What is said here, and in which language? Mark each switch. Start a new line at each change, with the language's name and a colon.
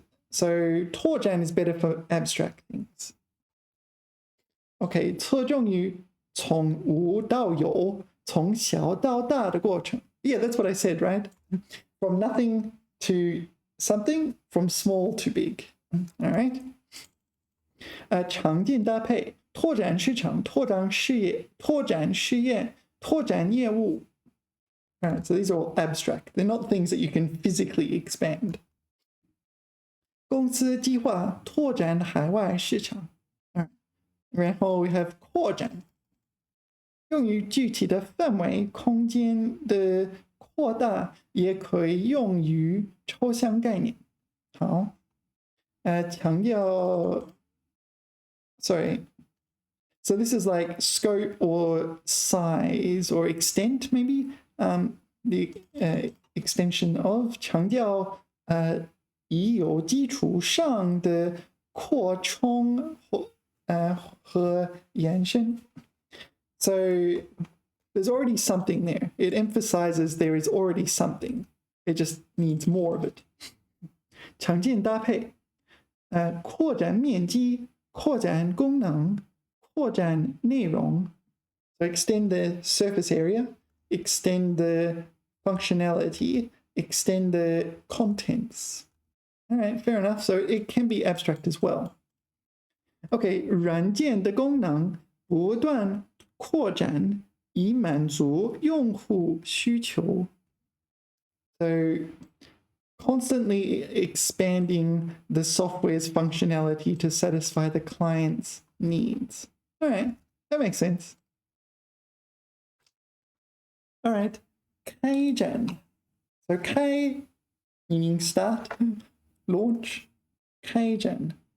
English: So 拓展 is better for abstract things.
Chinese: Okay, 侧重于从无到有，从小到大的过程。
English: Yeah, that's what I said, right? From nothing to something, from small to big. All right.
Chinese: 常见搭配，拓展市场，拓展事业，拓展事业，拓展业务。
English: All right, so these are all abstract. They're not things that you can physically expand.
Chinese: 公司计划拓展海外市场。然后
English: we have
Chinese: 扩展，用于具体的范围、空间的扩大，也可以用于抽象概念。好，强调 ，
English: sorry. So this is like scope or size or extent, maybe. The extension of
Chinese: 强调已有基础上的扩充和延伸。So
English: there's already something there. It emphasizes there is already something. It just needs more of it.
Chinese: 常见搭配，扩展面积，扩展功能，扩展内容。
English: So extend the surface area, extend the functionality, extend the contents. All right, fair enough. So it can be abstract as well.
Chinese: OK, 软件的功能不断扩展，以满足用户需求。
English: So constantly expanding the software's functionality to satisfy the client's needs. All right, that makes sense. All right, 开展. So 开 meaning start, launch, 开展.